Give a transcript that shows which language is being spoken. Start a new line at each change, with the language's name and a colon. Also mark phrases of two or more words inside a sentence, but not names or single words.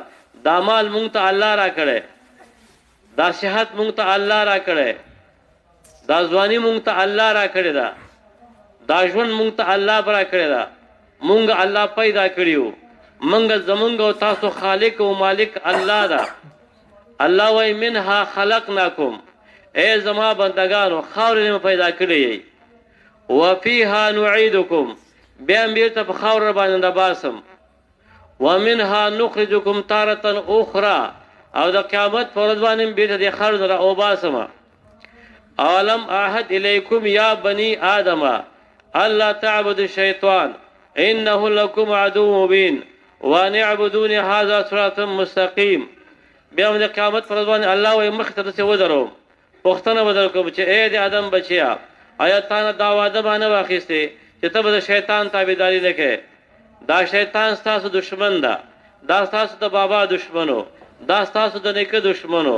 Pashto: دا مال مونږ ته الله را کړی، دا صحت مونږ ته الله را کړی، دا ځواني مونږ ته الله را کړې ده، دا ژوند مونږ ته الله را کړی ده. مونږ الله پیدا کړیو، مونږ زمونږ او تاسو خالق او مالک الله ده. الله وای
Arabic: منها خلقناکم،
Pashto: اے زما بندگانو خاورې مې پیدا کړې،
Arabic: وفيها نعيدكم،
Pashto: بیا بیرته په خاور باندې باسم،
Arabic: ومنها نخرجكم تارة اخرى،
Pashto: او د قیامت په ورځ باندې بیرته د خاور نه اوباسم.
Arabic: اولم اعهد الیکم یا بنی آدم الا تعبدوا الشیطان انه لكم عدو مبین وان اعبدوني هذا صراط مستقیم.
Pashto: بیا د قیامت پر ورځ باندې الله وای مخ ته څه ودرو، پښتنه بدل کوم چې اے د آدم بچیا، آیا تا دا وعده باندې واخیسته چې ته به د شیطان تابعداري نه کوې؟ دا شیطان ستاسو دشمن ده، دا ستاسو د بابا دشمنو، دا ستاسو د نیکه دشمنو.